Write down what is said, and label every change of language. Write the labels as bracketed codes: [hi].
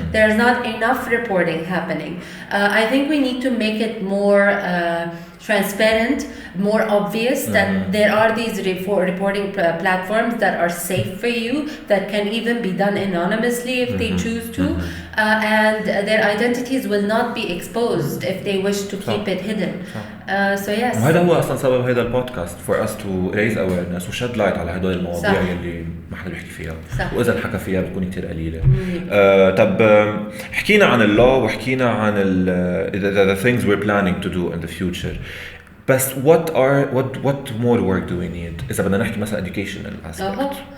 [en] There's not enough reporting happening. I think we need to make it more transparent, more obvious that there are these reporting platforms that are safe for you, that can even be done anonymously if they choose to, and their identities will not be exposed if they wish to keep it hidden. So yes. [ar] وهذا هو أصلاً سبب هذا البودكاست, [en] for us to raise awareness [ar] و [en] shed light [ar] على هدول المواضيع اللي ما حدا بيحكي فيها. وإذا انحكى فيها بتكون كتير قليلة. طب حكينا عن اللو وحكينا عن [en] the things we're planning to do in the future. بس what more work do we need؟ [ar] إذا بدنا نحكي مثلا [en] educational aspect.